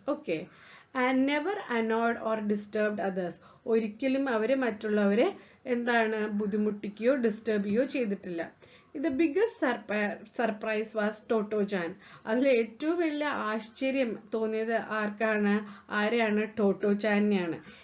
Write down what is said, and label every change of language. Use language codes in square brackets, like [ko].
[en] Okay, and never annoyed or disturbed others. [ml] ഒരിക്കലും അവര് മറ്റുള്ളവരെ എന്താണ് ബുദ്ധിമുട്ടിക്കുകയോ ഡിസ്റ്റർബ് ചെയ്യുകയോ ചെയ്തിട്ടില്ല. [en] The biggest surprise was Toto Chan. [ml] അതിൽ ഏറ്റവും വലിയ ആശ്ചര്യം തോന്നിയത് ആരെയാണ്, ടോട്ടോ ചാനെയാണ്.